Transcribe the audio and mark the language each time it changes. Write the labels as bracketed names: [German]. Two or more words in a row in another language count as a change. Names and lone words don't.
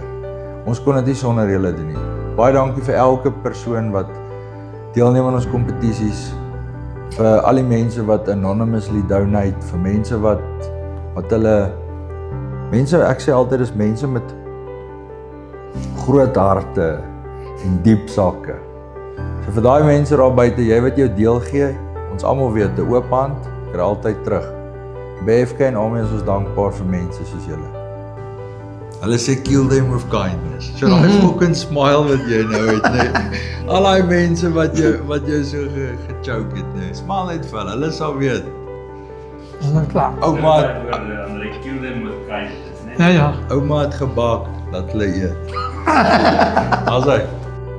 [Afrikaans] Ons kon dit nie sonder julle doen nie. Baie dankie vir elke persoon wat deelneem aan ons kompetisies, vir al die mense wat [English] anonymously donate, [Afrikaans] vir mense wat hulle ek sê altyd is mense met groot harte en diep sakke. So vir daai mense daar buite, jy wat jou deel gee, ons almal weet 'n oop hand kry altyd terug. By FK en Army is ons dankbaar vir mense soos julle. Hulle sê [English] kill them with kindness. [Afrikaans] So daai [English] fucking smile [Afrikaans] wat jy nou het, nee. Al daai mense wat jou so gechoke het, nee. Smile net vir hulle sal weet. Dis nou klaar. Ouma Andrei, [English] kill them with kindness, [Afrikaans] né? Ja. Ouma het gebak dat hulle eet. Alsaai.